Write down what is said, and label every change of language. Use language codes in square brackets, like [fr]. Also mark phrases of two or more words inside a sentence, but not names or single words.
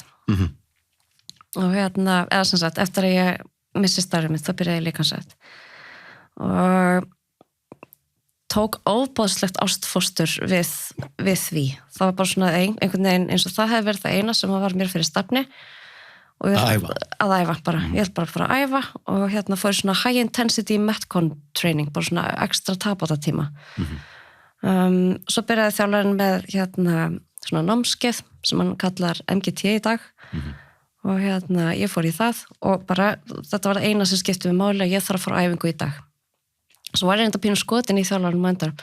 [is] Og eða sem sagt, eftir að ég missi starfið mitt, þá byrjaði ég líkamsrækt. Og tók ofboðslegt ástfóstur við því. Það var bara svona einhvern veginn eins og það hefði verið það eina sem var mér fyrir stafni. Að æfa bara. Ég held bara að fara að æfa og fór svona [en] high intensity metcon training, [is] bara svona ekstra tapátatíma. Svo byrjaði þjálfarinn með svona námskeið sem hann kallar MGT í dag og ég fór í það og bara þetta var það eina sem skipti við máli að ég þarf að fara á æfingu í dag. Svo var ég enda pínu skotin í þjálfarinn og endur.